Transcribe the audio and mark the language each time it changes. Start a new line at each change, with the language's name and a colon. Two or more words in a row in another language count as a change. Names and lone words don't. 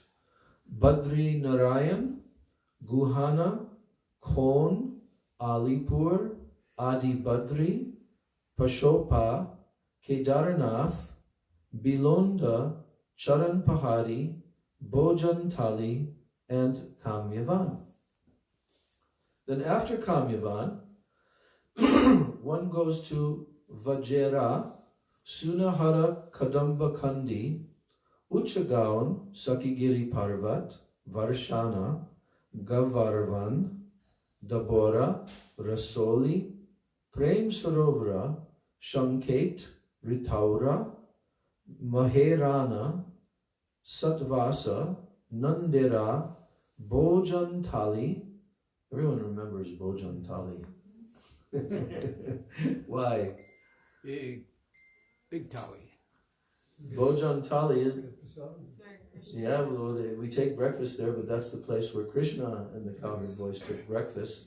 English: Badri Narayan, Guhana, Khon, Alipur, Adi Badri, Pashopa, Kedarnath, Bilonda, Charan Pahari, Bojan Tali, and Kamyavan. Then after Kamyavan, one goes to Vajera, Sunahara Kadamba Kandi, Uchagaon, Sakigiri Parvat, Varshana, Gavarvan, Dabora, Rasoli, Prem Sarovara, Shanket, Ritaura, Maherana, Satvasa, Nandera, Bojan Tali. Everyone remembers Bojan Tali. Why? Big tally. Bojan Tali, It's very Christian. yeah, well, we take breakfast there, but that's the place where Krishna and the cowherd boys took breakfast.